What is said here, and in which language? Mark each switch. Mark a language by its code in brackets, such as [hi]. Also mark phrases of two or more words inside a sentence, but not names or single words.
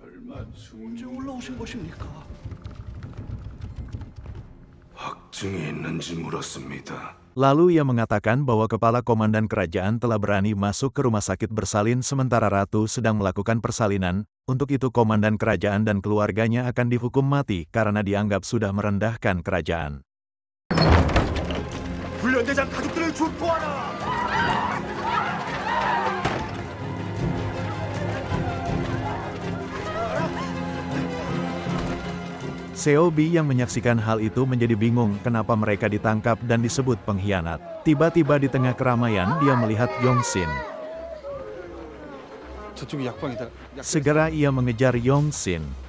[id] Lalu ia mengatakan bahwa kepala komandan kerajaan telah berani masuk ke rumah sakit bersalin sementara ratu sedang melakukan persalinan. Untuk itu komandan kerajaan dan keluarganya akan dihukum mati karena dianggap sudah merendahkan kerajaan. [ko] 훈련대장 가족들을 출동하라! [id] Seobi yang menyaksikan hal itu menjadi bingung kenapa mereka ditangkap dan disebut pengkhianat. Tiba-tiba di tengah keramaian dia melihat Yongsin. Segera ia mengejar Yongsin.